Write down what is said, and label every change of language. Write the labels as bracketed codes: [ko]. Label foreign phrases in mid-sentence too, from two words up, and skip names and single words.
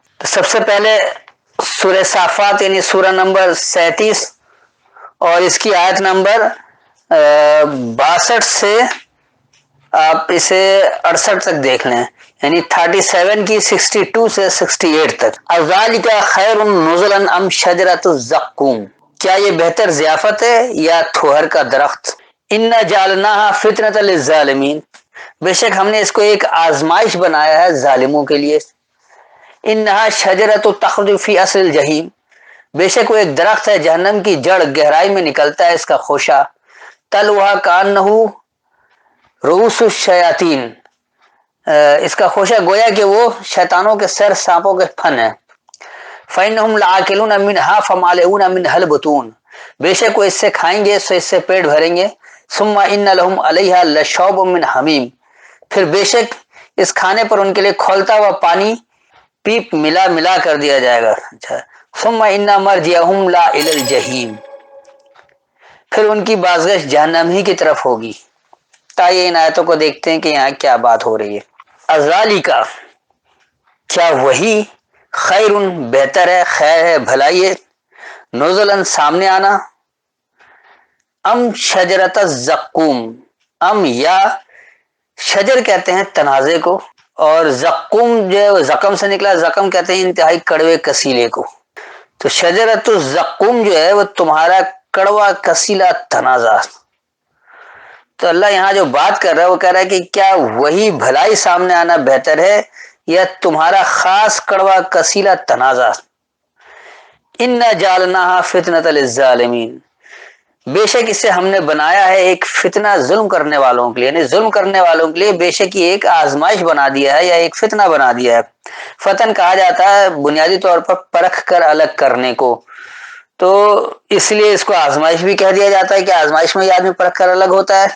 [ur] تو سب سے پہلے سورہ صافات یعنی سورہ نمبر 37 اور اس کی آیت نمبر 62 سے آپ اسے 68 تک دیکھ لیں، یعنی 37 کی 62 سے 68 تک. [ar] أذلك خير نزلا أم شجرة الزقوم, [ur] کیا یہ بہتر ضیافت ہے یا تھوہر کا درخت? [ar] إنا جعلناها فتنة للظالمين, [ur] بے شک ہم نے اس کو ایک آزمائش بنایا ہے ظالموں کے لیے. [ar] إنها شجرة تخرج في أصل الجحيم, [ur] بے شک وہ ایک درخت ہے جہنم کی جڑ گہرائی میں نکلتا ہے اس کا خوشہ. [ar] طلعها كأنه رؤوس الشياطين, [ur] اس کا خوشہ گویا کہ وہ شیطانوں کے سر سانپوں کے پھن ہے. [ar] فإنهم لآكلون منها فمالئون منها البطون, [ur] بے شک وہ اس سے کھائیں گے سو اس سے پیٹ بھریں گے. [ar] ثم إن لهم عليها لشوبا من حميم, [ur] پھر بے شک اس کھانے پر ان کے لیے کھولتا ہوا پانی پیپ ملا ملا کر دیا جائے گا. [ar] اچھا، ثم إن مرجعهم لإلى الجحيم, [ur] پھر ان کی بازگشت جہنم ہی کی طرف ہوگی. آئیے ان آیتوں کو دیکھتے ہیں کہ یہاں کیا بات ہو رہی ہے. أذلكا، کیا وہی، خیرن بہتر ہے، خیر ہے، بھلائی ہے، نزلن سامنے آنا, [ar] أم شجرة الزقوم, [ur] ام یا شجر کہتے ہیں تنازے کو، اور زقوم جو ہے زقم سے نکلا، زقم کہتے ہیں انتہائی کڑوے کسیلے کو. تو [ar] شجرة الزقوم [ur] جو ہے وہ تمہارا کڑوا کسیلا تنازہ. تو اللہ یہاں جو بات کر رہا ہے وہ کہہ رہا ہے کہ کیا وہی بھلائی سامنے آنا بہتر ہے یا تمہارا خاص کڑوا کسیلا تنازہ. [ar] إنا جعلناها فتنة للظالمين, [ur] بے شک اسے ہم نے بنایا ہے ایک فتنہ ظلم کرنے والوں کے لیے، یعنی ظلم کرنے والوں کے لیے بے شک یہ ایک آزمائش بنا دیا ہے یا ایک فتنہ بنا دیا ہے. فتن کہا جاتا ہے بنیادی طور پر پرکھ کر الگ کرنے کو، تو اس لیے اس کو آزمائش بھی کہہ دیا جاتا ہے کہ آزمائش میں یہ آدمی پرکھ کر الگ ہوتا ہے.